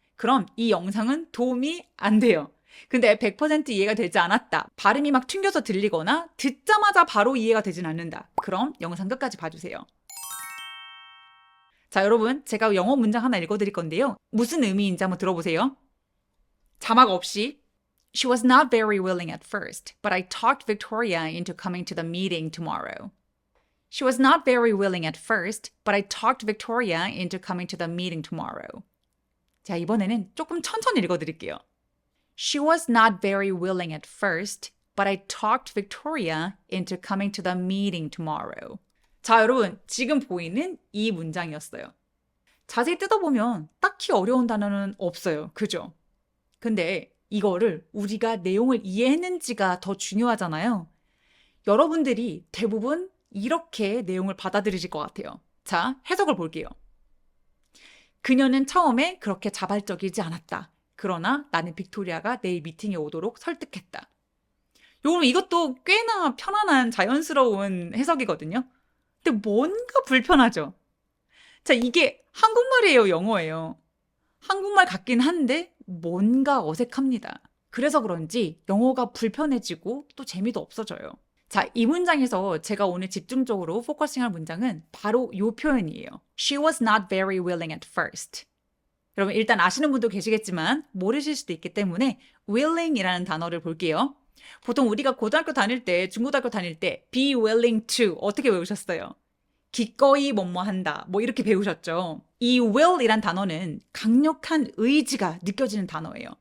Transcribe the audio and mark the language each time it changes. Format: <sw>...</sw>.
<ko>그럼 이 영상은 도움이 안 돼요. 근데 100% 이해가 되지 않았다. 발음이 막 튕겨서 들리거나 듣자마자 바로 이해가 되진 않는다. 그럼 영상 끝까지 봐주세요. 자, 여러분 제가 영어 문장 하나 읽어드릴 건데요. 무슨 의미인지 한번 들어보세요. 자막 없이</ko> <en>She was not very willing at first, but I talked Victoria into coming to the meeting tomorrow. She was not very willing at first, but I talked Victoria into coming to the meeting tomorrow.</en> <ko>자, 이번에는 조금 천천히 읽어드릴게요.</ko> <en>She was not very willing at first, but I talked Victoria into coming to the meeting tomorrow.</en> <ko>자, 여러분, 지금 보이는 이 문장이었어요. 자세히 뜯어보면 딱히 어려운 단어는 없어요. 그죠? 근데 이거를 우리가 내용을 이해했는지가 더 중요하잖아요. 여러분들이 대부분 이렇게 내용을 받아들이실 것 같아요. 자, 해석을 볼게요. 그녀는 처음에 그렇게 자발적이지 않았다. 그러나 나는 빅토리아가 내일 미팅에 오도록 설득했다. 여러분 이것도 꽤나 편안한 자연스러운 해석이거든요. 근데 뭔가 불편하죠. 자, 이게 한국말이에요, 영어예요? 한국말 같긴 한데 뭔가 어색합니다. 그래서 그런지 영어가 불편해지고 또 재미도 없어져요. 자, 이 문장에서 제가 오늘 집중적으로 포커싱할 문장은 바로 이 표현이에요.</ko> <en>She was not very willing at first.</en> <ko>여러분 일단 아시는 분도 계시겠지만 모르실 수도 있기 때문에 willing이라는 단어를 볼게요. 보통 우리가 고등학교 다닐 때, 중고등학교 다닐 때 be willing to 어떻게 외우셨어요? 기꺼이 뭐뭐 한다. 뭐 이렇게 배우셨죠. 이 will이란 단어는 강력한 의지가 느껴지는 단어예요.</ko>